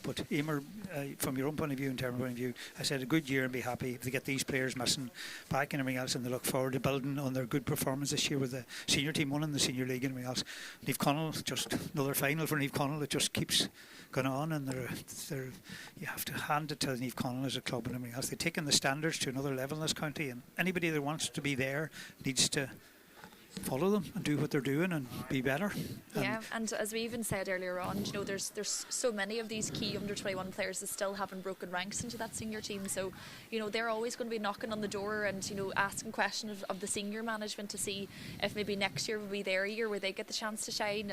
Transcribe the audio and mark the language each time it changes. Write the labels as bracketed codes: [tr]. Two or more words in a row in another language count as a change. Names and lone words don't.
[en] But Emer, from your own point of view and Tearmainn point of view, I said a good year and be happy if they get these players missing back and everything else, and they look forward to building on their good performance this year with the senior team winning the senior league and everything else. Naomh Conaill, just another final for Naomh Conaill. It just keeps going on, and you have to hand it to Naomh Conaill as a club and everything else. They've taken the standards to another level in this county, and anybody that wants to be there needs to follow them and do what they're doing and be better. Yeah, and as we even said earlier on, there's so many of these key under 21 players that still haven't broken ranks into that senior team, so they're always going to be knocking on the door and asking questions of the senior management to see if maybe next year will be their year where they get the chance to shine.